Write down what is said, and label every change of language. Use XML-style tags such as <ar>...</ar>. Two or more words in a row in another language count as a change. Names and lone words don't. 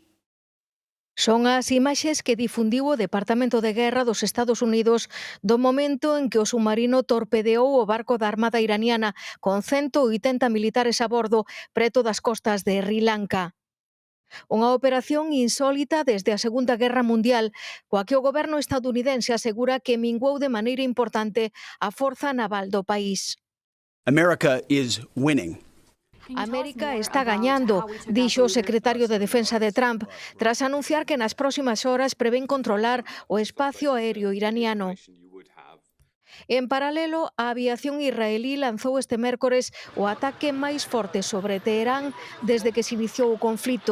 <gl>Son as imaxes que difundiu o Departamento de Guerra dos Estados Unidos do momento en que o submarino torpedeou o barco da Armada iraniana con 180 militares a bordo preto das costas de Sri Lanka. Unha operación insólita desde a Segunda Guerra Mundial, coa que o goberno estadounidense asegura que minguou de maneira importante a forza naval do país.</gl> <en>America is winning.</en> <gl>América está gañando, dixo o secretario de Defensa de Trump, tras anunciar que nas próximas horas prevén controlar o espacio aéreo iraniano. En paralelo, a aviación israelí lanzou este mércores o ataque máis forte sobre Teherán desde que se iniciou o conflito.</gl>